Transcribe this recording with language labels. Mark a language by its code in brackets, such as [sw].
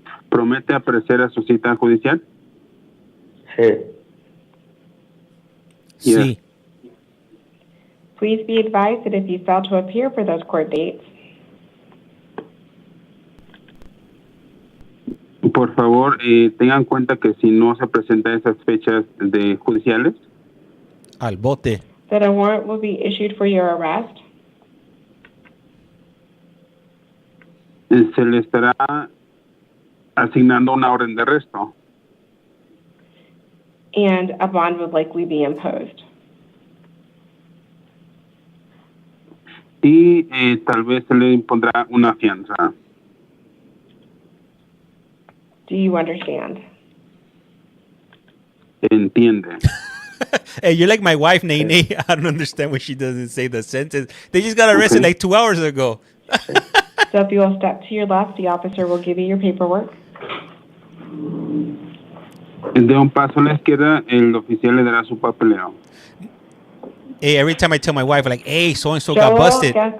[es] ¿Promete aparecer a su cita judicial? Sí. Sí. [en] Please be advised that if you fail to appear for those court dates, [es] Por favor, tengan en cuenta que si no se presenta esas fechas de judiciales, al bote, [en] that a warrant will be issued for your arrest, [es] se le estará asignando una orden de arresto [en] and a bond would likely be imposed. [es] y tal vez se le impondrá una fianza. [en] Do you understand? [es] Entiende. [en] Hey, you're like my wife, Nene. I don't understand why she doesn't say the sentence. They just got arrested like 2 hours ago. So if you will step to your left, the officer will give you your paperwork. [es] De un paso a la izquierda, el oficial le dará su papeleo. [en] Hey, every time I tell my wife, like, hey, so-and-so got busted.